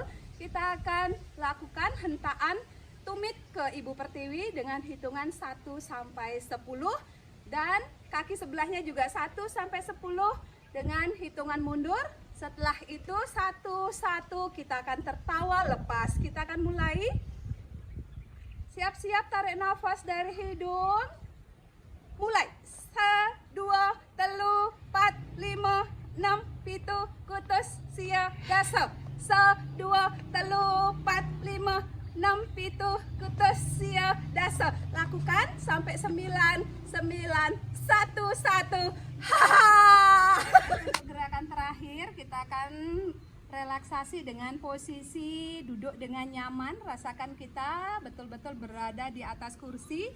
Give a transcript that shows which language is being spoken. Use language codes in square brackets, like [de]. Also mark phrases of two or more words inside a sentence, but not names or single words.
[id] Kita akan lakukan hentaan tumit ke Ibu Pertiwi dengan hitungan 1 sampai 10 dan kaki sebelahnya juga 1 sampai 10 dengan hitungan mundur. Setelah itu 1-1 kita akan tertawa lepas. Kita akan mulai. Siap-siap, tarik nafas dari hidung. Mulai. 1, 2, 3, 4, 5, 6, 7, [ban] kutus, sia, dasa. [id] 1, 2, 3, 4, 5, 6, 7, [ban] kutus, sia, dasa. [id] Lakukan sampai 9, 9, 1, 1. Gerakan terakhir kita akan relaksasi dengan posisi duduk dengan nyaman. Rasakan kita betul-betul berada di atas kursi.